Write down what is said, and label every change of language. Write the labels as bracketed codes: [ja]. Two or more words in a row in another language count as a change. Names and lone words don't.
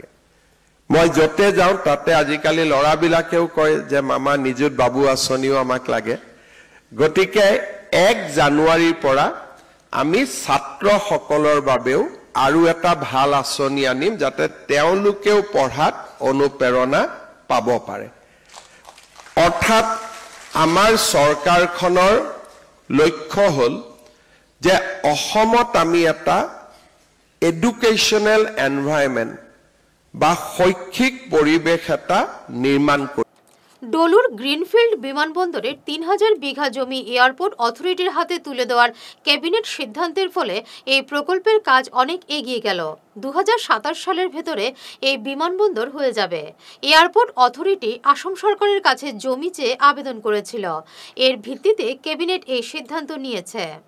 [as] মই যতে যাওঁ তাতে আজিকালি ল'ৰাবিলাকেও কয় যে মামা নিযুত বাবু আঁচনিও আমাক লাগে, গতিকে ১ জানুৱাৰীৰ পৰা আমি ছাত্ৰসকলৰ বাবেও আৰু এটা ভাল আঁচনি আনিম, যাতে তেওঁলোকেও পঢ়াত অনুপ্ৰেৰণা পাব পাৰে। অৰ্থাৎ আমাৰ চৰকাৰখনৰ লক্ষ্য হ'ল যে অসমত আমি এটা [en] educational environment [as] বা শৈক্ষিক পৰিৱেশ এটা নিৰ্মাণ করি। [bn] ডলুর গ্রিনফিল্ড বিমানবন্দরের ৩,০০০ বিঘা জমি [en] airport authority's [bn] হাতে তুলে দেওয়ার ক্যাবিনেট সিদ্ধান্তের ফলে এই প্রকল্পের কাজ অনেক এগিয়ে গেল। ২০২৭ সালের ভেতরে এই বিমানবন্দর হয়ে যাবে। [en] airport authority [bn] আসাম সরকারের কাছে জমি চেয়ে আবেদন করেছিল, এর ভিত্তিতে ক্যাবিনেট এই সিদ্ধান্ত নিয়েছে।